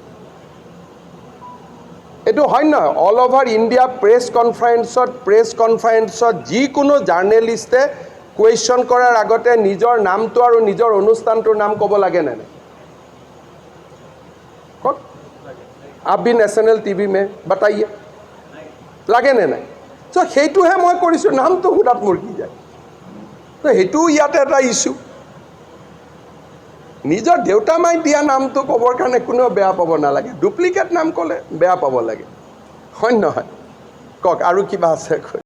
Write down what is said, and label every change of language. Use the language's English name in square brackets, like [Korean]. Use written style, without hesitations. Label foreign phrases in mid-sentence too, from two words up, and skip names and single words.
[Assamese] এইটো হয় নহয় [English] all over India press conference [Assamese] যিকোনো জাৰ্নেলিষ্টে কুৱেশ্যন কৰাৰ আগতে নিজৰ নামটো আৰু নিজৰ অনুষ্ঠানটোৰ নাম ক'ব লাগে নে নাই কওক [Hindi] आप भी नेशनल टीवी में बताइए [Assamese] লাগে নে নাই সেইটোহে মই কৰিছোঁ নামটো সোধাত মোৰ কি যায় তো সেইটোও ইয়াতে এটা ইছ্যু নিজৰ দেউতা মাই দিয়া নামটো ক'বৰ কাৰণে কোনেও বেয়া পাব নালাগে ডুপ্লিকেট নাম ক'লে বেয়া পাব লাগে হয় নহয় কওক আৰু কিবা আছে